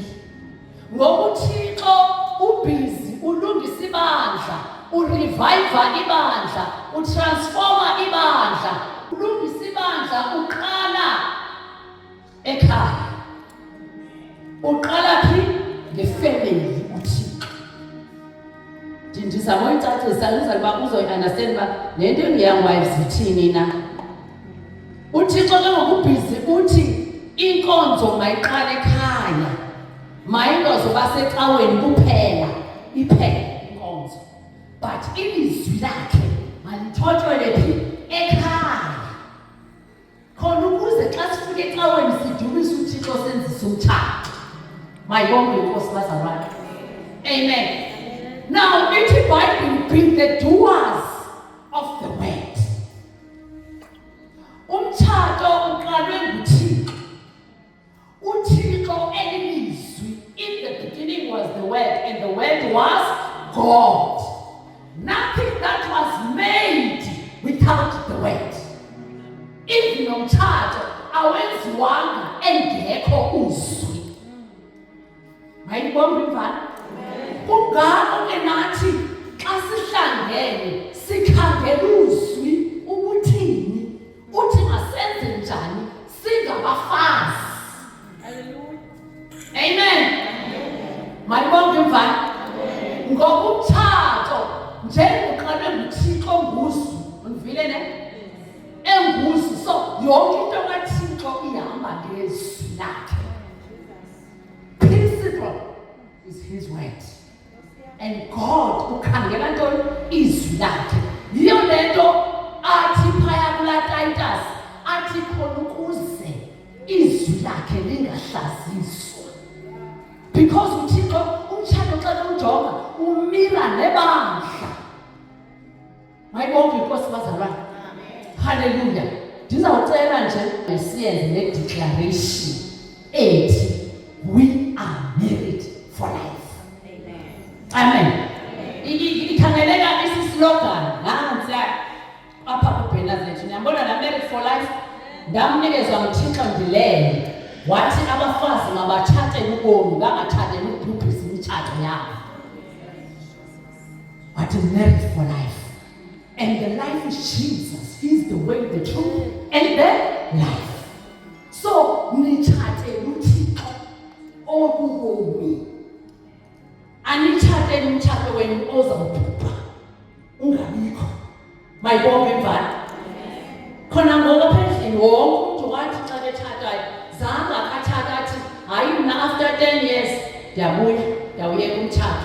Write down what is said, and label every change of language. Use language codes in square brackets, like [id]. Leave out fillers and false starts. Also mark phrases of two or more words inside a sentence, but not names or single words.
[xh] Ngoku uThixo ubhizi ulungisa ibandla, ureviva ibandla, utransforma ibandla, ulungisa ibandla, uqala ekhaya. Uqala phi? Ngefamily uThixo. Ndizama uyicacisa uba uzoyi-understand uba le nto engu-young wives ithini na. uThixo ke ngokubhizi uthi inkonzo mayiqale ekhaya. Mayinto izozoba secaweni kuphela iphele inkonzo, but ilizwi lakhe malithotyelwe phi ekhaya khona ukuze xa sifika ecaweni sidumise uThixo senzise umthatha. Mayibonge inkosi bazalwane. Amen. Now ithi iBhayibhile, [en] be the doers of the word. [xh] Umthatho uqalwe nguThixo. uThixo elilizwi. [en] In the beginning was the word, and the word was God. Nothing that was made without the word. [xh] Even umthatho awenziwanga engekho uzwi. Mayibonge imvana. Kungako ke nathi xa sihlangene sikhangela uzwi ukuthini, uthi masenze njani singabafazi. Hallelujah. Amen. Mayibonge imvana. Ngoba umthatho njengoqalwe nguThixo nguzwi, undivile ne? Enguzwi, so yonke into kaThixo ihamba ngezwi lakhe. [en] Principle is his word. And God [xh] ukhangela ntoni? Izwi lakhe. Yiyo lento athi phaya kula Titus athi khona ukuze izwi lakhe lingahlaziswa. Because uThixo umthatho xa umjonga umira nebandla. Mayibonge inkosi bazalwane. Hallelujah. Ndizawucela nje siyenze le declaration ethi [en] we are married for life. [xh] Amen. Ikhangeleka isislogan nansi apha kubhena zethu. Niyabona la [en] married for life [xh] ndamnikezwa nguThixo ndilele. Wathi abafazi mabathathe ubomi bangathathe ukubhubhisa imitshato yabo. [en] Wathi married for life. And the life is Jesus. He's the way, the truth, and the life. [xh] So nithathe uThixo okubomi. Anithathe umtshato wenu ozawubhubha ungabikho. Mayibonge imvana. Khona ngoku phezulu wonke umuntu wathi xa bethathayo zange akathatha athi hayi mina after 10 years ndiyawuyeka umtshato.